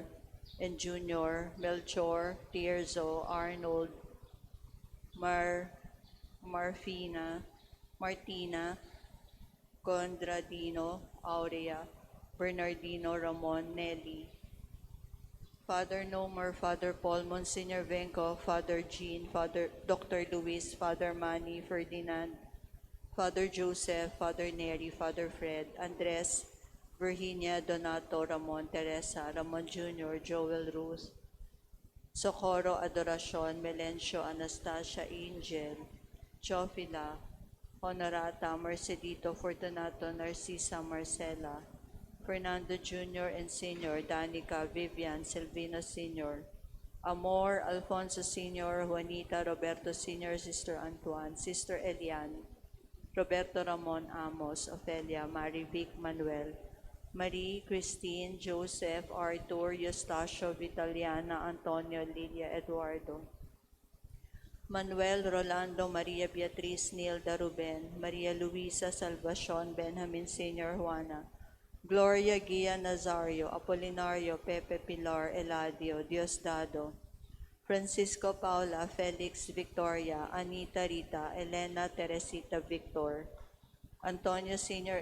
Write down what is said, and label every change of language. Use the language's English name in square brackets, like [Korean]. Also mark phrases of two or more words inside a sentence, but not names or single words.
[English] and Junior, Melchor, Tierzo, Arnold, Martina, Condradino, Aurea, Bernardino, Ramon, Nelly, Father Nomer, Father Paul, Monsignor Venco, Father Jean, Father Dr. Luis, Father Manny, Ferdinand, Father Joseph, Father Neri, Father Fred, Andres, Virginia, Donato, Ramon, Teresa, Ramon Jr., Joel Ruth, Socorro, Adoracion, Melencio, Anastasia, Angel, Chofila, Honorata, Mercedito, Fortunato, Narcisa, Marcela, Fernando Jr. and Sr., Danica, Vivian, Silvino Sr., Amor, Alfonso Sr., Juanita, Roberto Sr., Sister Antoine, Sister Elian, Roberto Ramon Amos, Ofelia, Marivic Manuel, Marie, Christine, Joseph, Arthur, Eustacio, Vitaliana, Antonio, Lilia, Eduardo, Manuel, Rolando, Maria Beatriz, Nilda, Ruben, Maria Luisa, Salvacion, Benjamin Sr., Juana, Gloria, Gia, Nazario, Apolinario, Pepe, Pilar, Eladio, Diosdado, Francisco, Paula, Felix, Victoria, Anita, Rita, Elena, Teresita, Victor, Antonio Sr.